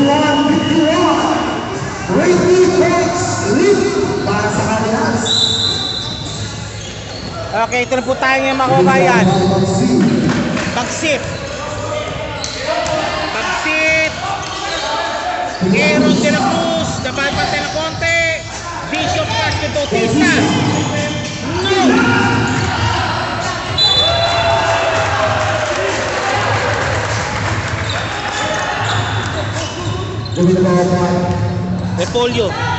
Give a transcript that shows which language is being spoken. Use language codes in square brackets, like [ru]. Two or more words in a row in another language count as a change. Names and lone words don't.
[tl] 20 [en] points lead [tl] para sa Cardinals. Okay, ito na po tayo ngayon mga kabayan. Bagsip. Aaron de la Cruz, napapatay na konti. Bishop Castro Bautista. No!